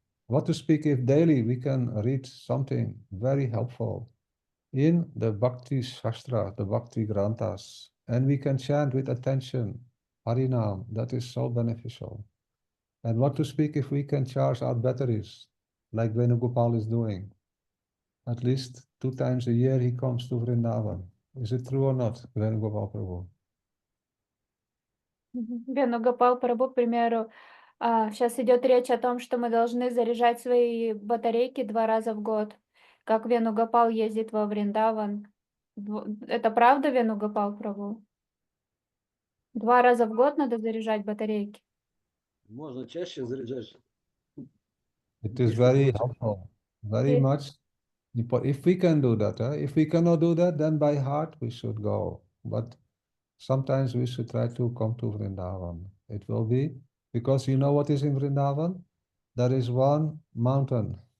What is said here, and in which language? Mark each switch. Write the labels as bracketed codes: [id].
[en] What to speak if daily we can read something very helpful in the Bhakti Shastra, the Bhakti Granthas, and we can chant with attention, Harinam, that is so beneficial. And what to speak if we can charge our batteries, like Venugopal is doing. At least 2 times a year he comes to Vrindavan. Is it true or not, Venugopal Prabhu? [ru] Венугопал Прабху, к примеру, сейчас идет речь о том, что мы должны заряжать свои батарейки 2 раза в год. Как Венугопал ездит во Вриндаван. Это правда, Венугопал Прабху? 2 раза в год надо заряжать батарейки. Можно чаще заряжать. [en] It is very helpful, very much. If we can do that, if we cannot do that, then by heart we should go. But sometimes we should try to come to Vrindavan. It will be, because you know what is in Vrindavan? There is one mountain.